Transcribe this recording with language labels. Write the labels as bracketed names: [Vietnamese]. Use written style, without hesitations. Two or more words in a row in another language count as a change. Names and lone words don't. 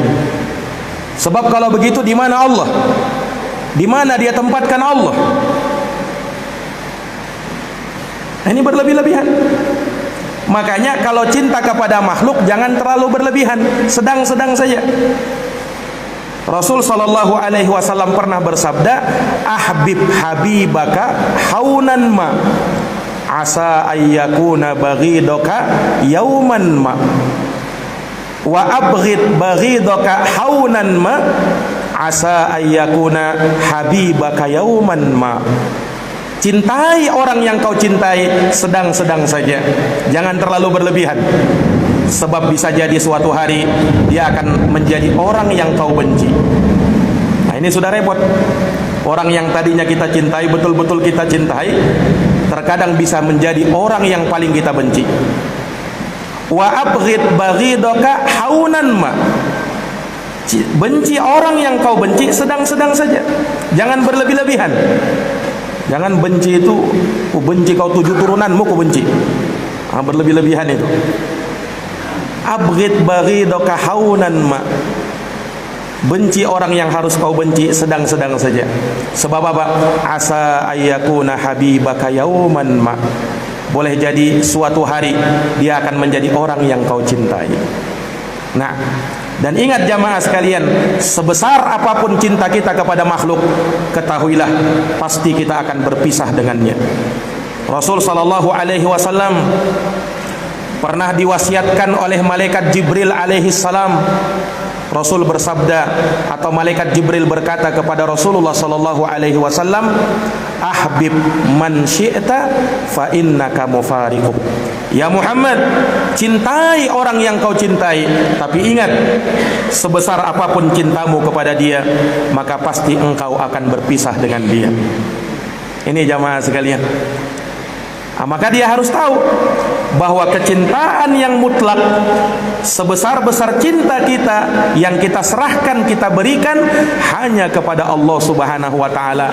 [Indonesian] Sebab kalau begitu di mana Allah? Di mana dia tempatkan Allah? Ini berlebih-lebihan. Makanya kalau cinta kepada makhluk jangan terlalu berlebihan, sedang-sedang saja. Rasul [Arabic] صلى الله عليه وسلم [Indonesian] pernah bersabda, [Arabic] "أحبب حبيبك هونا ما، عسى أن يكون بغيضك يوما ما. وأبغض بغيضك هونا ما، عسى أن يكون حبيبك يوما ما." [Indonesian] Cintai orang yang kau cintai sedang-sedang saja, jangan terlalu berlebihan. Sebab bisa jadi suatu hari dia akan menjadi orang yang kau benci. Nah, ini sudah repot. Orang yang tadinya kita cintai, betul-betul kita cintai, terkadang bisa menjadi orang yang paling kita benci. [Arabic] وأبغض بغيضك هونا ما. [Indonesian] Benci orang yang kau benci sedang-sedang saja, jangan berlebih-lebihan. Jangan benci itu, ku benci kau 7 turunanmu, ku benci. Berlebih-lebihan itu. [Arabic] أبغض بغيضك هونا ما. [Indonesian] Benci orang yang harus kau benci sedang-sedang saja. Sebab apa? [Arabic] عسى أن يكون حبيبك يوما ما. [Indonesian] Boleh jadi suatu hari dia akan menjadi orang yang kau cintai. Nah, dan ingat jamaah sekalian, sebesar apapun cinta kita kepada makhluk, ketahuilah pasti kita akan berpisah dengannya. Rasul [Arabic] صلى الله عليه وسلم [Indonesian] pernah diwasiatkan oleh malaikat Jibril [Arabic] عليه السلام. [Indonesian] Rasul bersabda, atau malaikat Jibril berkata kepada Rasulullah [Arabic] صلى الله عليه وسلم, "أحبب من شئت فإنك مفارقه." [Indonesian] Ya Muhammad, cintai orang yang kau cintai, tapi ingat, sebesar apapun cintamu kepada dia, maka pasti engkau akan berpisah dengan dia. Ini jamaah sekalian. Maka dia harus tahu bahwa kecintaan yang mutlak, sebesar-besar cinta kita yang kita serahkan, kita berikan hanya kepada Allah [Arabic] سبحانه وتعالى.